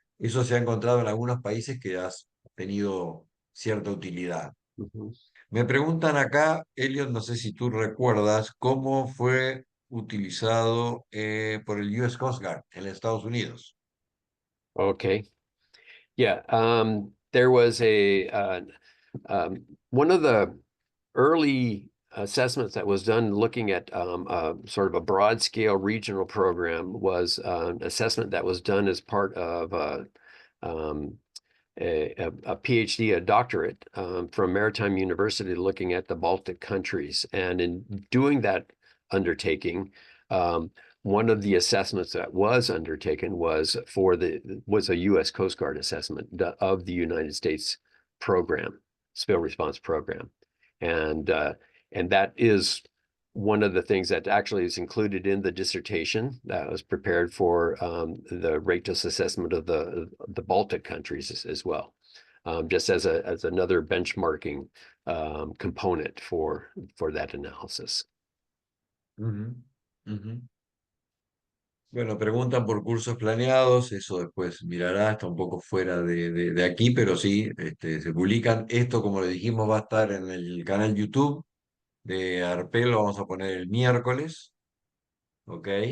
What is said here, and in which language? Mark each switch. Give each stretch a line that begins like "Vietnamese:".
Spanish: Eso se ha encontrado en algunos países que ha tenido cierta utilidad. Ujú. Me preguntan acá, Elliot, no sé si tú recuerdas cómo fue utilizado por el US Coast Guard en los Estados Unidos.
English: Okay. Yeah. There was one of the early assessments that was done looking at sort of a broad scale regional program was an assessment that was done as part of um, a PhD, a doctorate from Maritime University looking at the Baltic countries. And in doing that undertaking, one of the assessments that was undertaken was a U.S. Coast Guard assessment of the United States program, spill response program, and that is one of the things that actually is included in the dissertation that was prepared for the RETOS assessment of the Baltic countries as well, just as another benchmarking component for that analysis. Ujú, ujú.
Spanish: Bueno, preguntan por cursos planeados, eso después mirará, está un poco fuera de aquí, pero sí, se publican. Esto, como le dijimos, va a estar en el canal YouTube de Arpel, lo vamos a poner el miércoles, ¿ok?